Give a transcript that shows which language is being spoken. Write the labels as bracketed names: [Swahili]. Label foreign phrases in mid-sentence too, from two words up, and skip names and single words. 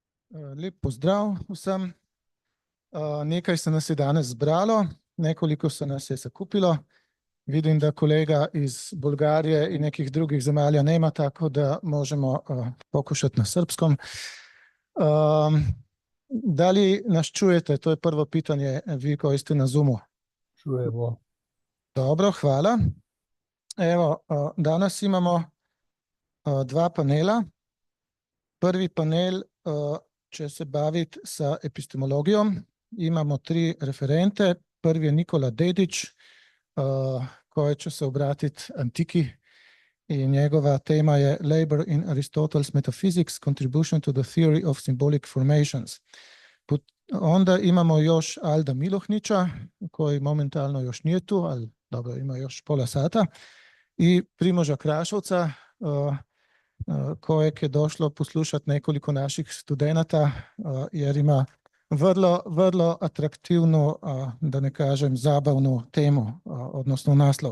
[Slovenian] Lep pozdrav vsem. Nekaj se nas je danes zbralo, [Serbian] nekoliko se nas je sakupilo. Vidim, da kolega iz Bolgarije in nekih drugih zemalja nema, tako da možemo pokušati na srpskom. Da li nas čujete? To je prvo pitanje, vi koji ste na Zoomu. Čujemo. Dobro, hvala. Evo, danes imamo dva panela. Prvi panel će se baviti sa epistemologijom. Imamo tri referente. Prvi je Nikola Dedić, koji će se obratiti antiki i njegova tema je Labor in Aristotle's Metaphysics, Contribution to the Theory of Symbolic Formations. Onda imamo još Alda Milohnića, koji momentalno još nije tu, ali dobro, ima još pola sata. I Primoža Krašovca, kojeg je došlo poslušati nekoliko naših studenata, jer ima vrlo atraktivnu, da ne kažem zabavnu temu, odnosno naslov.